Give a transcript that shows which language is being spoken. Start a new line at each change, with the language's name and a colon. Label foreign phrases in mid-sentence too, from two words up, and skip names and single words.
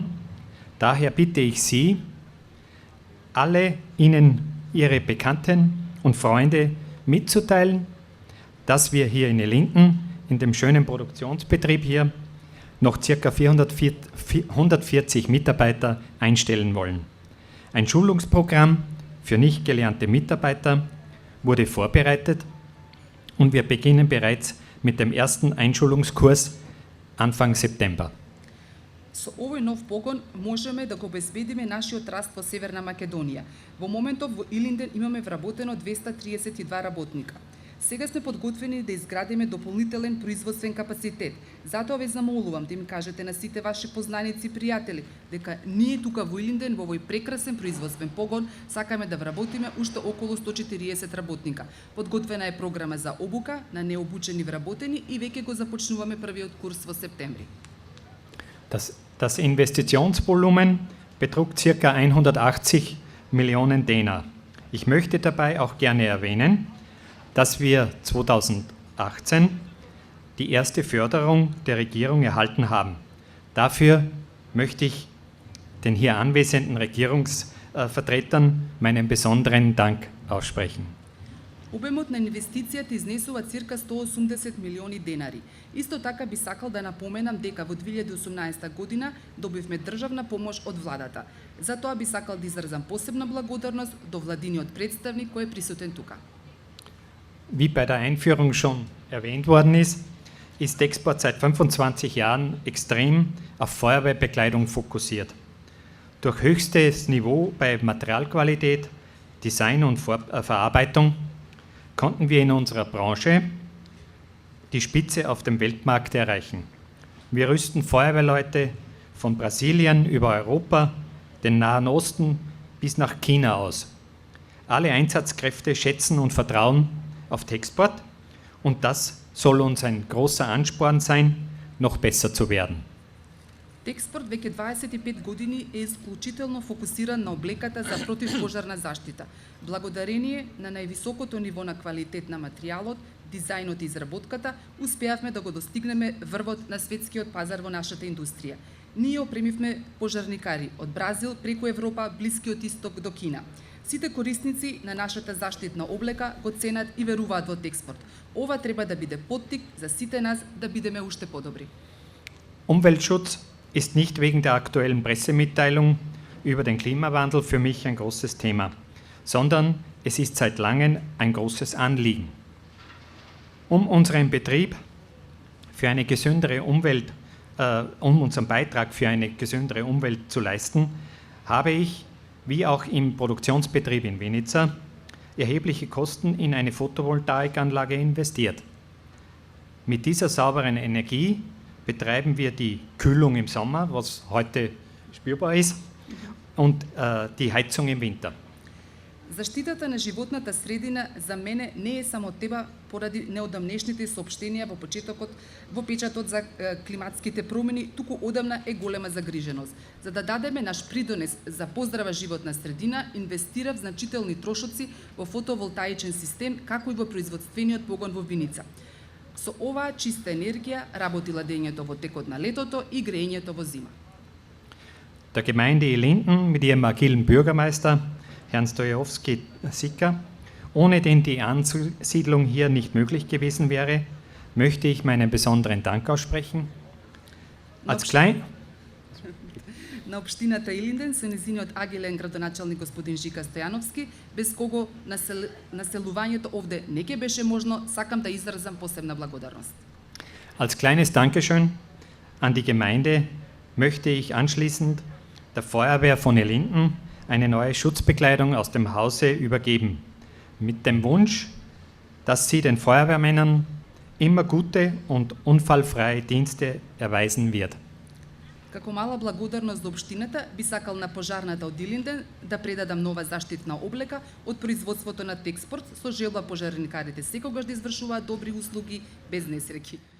German: Daher bitte ich Sie, alle Ihnen Ihre Bekannten und Freunde mitzuteilen, dass wir hier in Ilinden, in dem schönen Produktionsbetrieb hier, noch ca. 140 Mitarbeiter einstellen wollen. Ein Schulungsprogramm für nicht gelernte Mitarbeiter wurde vorbereitet und wir beginnen bereits mit dem ersten Einschulungskurs Anfang September.
Macedonian: Со овој нов погон можеме да го обезбедиме нашиот раст во Северна Македонија. Во моментов во Илинден имаме вработено 232 работника. Сега сме подготвени да изградиме дополнителен производствен капацитет. Затоа ве замолувам да им кажете на сите ваши познаници и пријатели дека ние тука во Илинден во овој прекрасен производствен погон сакаме да вработиме уште околу 140 работника. Подготвена е програма за обука на необучени вработени и веќе го започнуваме првиот курс во септември.
German: Das Investitionsvolumen betrug ca. 180 Millionen Denar. Ich möchte dabei auch gerne erwähnen, dass wir 2018 die erste Förderung der Regierung erhalten haben. Dafür möchte ich den hier anwesenden Regierungsvertretern meinen besonderen Dank aussprechen.
Macedonian: Обемот на инвестицијата изнесува цирка 180 милиони денари. Исто така би сакал да напоменам дека во 2018 година добивме државна помош од владата. Затоа би сакал да изразам посебна благодарност до владиниот представник кој е присутен тука.
German: Wie bei der Einführung schon erwähnt worden ist, ist Texport seit 25 Jahren extrem auf Feuerwehrbekleidung fokussiert. Durch höchstes Niveau bei Materialqualität, Design und Verarbeitung konnten wir in unserer Branche die Spitze auf dem Weltmarkt erreichen. Wir rüsten Feuerwehrleute von Brasilien über Europa, den Nahen Osten bis nach China aus. Alle Einsatzkräfte schätzen und vertrauen auf Texport und das soll uns ein großer Ansporn sein, noch besser zu werden.
Macedonian: Texport веќе 25 години е исклучително фокусиран на облеката за противпожарна заштита. Благодарение на највисокото ниво на квалитет на материјалот, дизајнот и изработката, успеавме да го достигнеме врвот на светскиот пазар во нашата индустрија. Ние опремивме пожарникари од Бразил преку Европа, Блискиот исток до Кина. Сите корисници на нашата заштитна облека го ценат и веруваат во Техспорт. Ова треба да биде поттик за сите нас да бидеме уште подобри.
German: Umweltschutz ist nicht wegen der aktuellen Pressemitteilung über den Klimawandel für mich ein großes Thema, sondern es ist seit langem ein großes Anliegen. Um unseren Betrieb für eine gesündere Umwelt, um unseren Beitrag für eine gesündere Umwelt zu leisten, habe ich, wie auch im Produktionsbetrieb in Vinica, erhebliche Kosten in eine Photovoltaikanlage investiert. Mit dieser sauberen Energie betreiben wir die Kühlung im Sommer, was heute spürbar ist, und die Heizung im Winter.
Macedonian: Заштитата на животната средина за мене не е само теба поради неодамнешните соопштенија во печатот за климатските промени, туку одамна е голема загриженост. За да дадеме наш придонес за поздрава животна средина, инвестирав значителни трошоци во фотоволтаичен систем, како и во производствениот погон во Виница. Со оваа чиста енергија работи ладењето во текот на летото и греењето во зима.
German: Der Gemeinde Linden mit ihrem agilen Bürgermeister, Herrn Stojowski-Sicker, ohne den die Ansiedlung hier nicht möglich gewesen wäre, möchte ich meinen besonderen Dank aussprechen.
Macedonian: На општината Илинден со нејзиниот агилен градоначалник господин Жика Стојановски, без кого населувањето овде не ќе беше можно, сакам да изразам посебна благодарност.
German: Als kleines Dankeschön an die Gemeinde möchte ich anschließend der Feuerwehr von Linden eine neue Schutzbekleidung aus dem Hause übergeben, mit dem Wunsch, dass sie den Feuerwehrmännern immer gute und unfallfreie Dienste erweisen wird.
Macedonian: Како мала благодарност до општината, би сакал на пожарната од Илинден да предадам нова заштитна облека од производството на Техспорт со желба пожарникарите секогаш да извршуваат добри услуги без несреќи.